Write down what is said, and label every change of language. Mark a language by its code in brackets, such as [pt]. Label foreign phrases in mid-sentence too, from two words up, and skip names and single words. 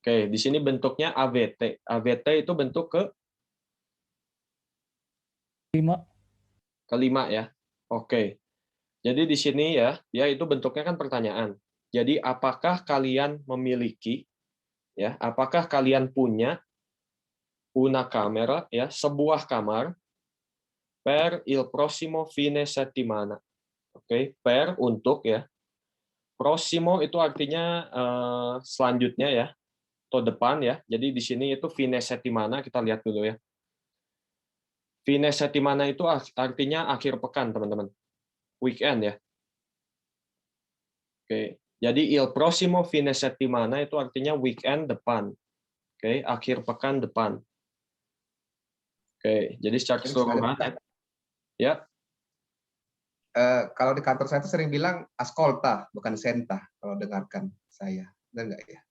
[id] Oke, di sini bentuknya AVT. AVT itu bentuk kelima ya. Oke. Jadi di sini ya, itu bentuknya kan pertanyaan. Jadi apakah kalian memiliki ya, apakah kalian punya [it] una camera [id] ya, sebuah kamar [it] per il prossimo fine settimana. [id] Oke, per untuk ya. Prossimo itu artinya selanjutnya ya, atau depan ya. Jadi di sini itu [it] fine settimana, [id] kita lihat dulu ya. [it] Fine settimana [id] itu artinya akhir pekan, teman-teman. Weekend ya. Oke. Jadi [it] il prossimo fine settimana [id] itu artinya weekend depan. Oke, akhir pekan depan. Oke, jadi secara keseluruhan ya. Kalau di kantor saya itu sering bilang ascolta, bukan senta, kalau dengarkan saya. Benar nggak ya?